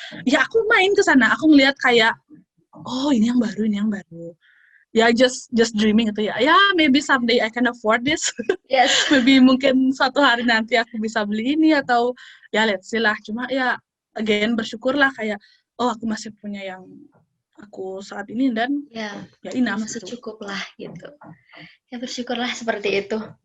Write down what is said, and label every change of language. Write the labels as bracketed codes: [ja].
[id] Ya aku main ke sana, aku ngeliat kayak oh ini yang baru. Ya [en] just dreaming [id] gitu ya. [en] Ya maybe someday I can afford this. yes. [id] Maybe mungkin suatu hari nanti aku bisa beli ini atau ya [en] let's see [id] lah. Cuma ya again bersyukurlah kayak oh aku masih punya yang aku saat ini dan Ya, ya ya [en] enough [id] masih gitu. cukup lah gitu. Ya bersyukurlah seperti itu.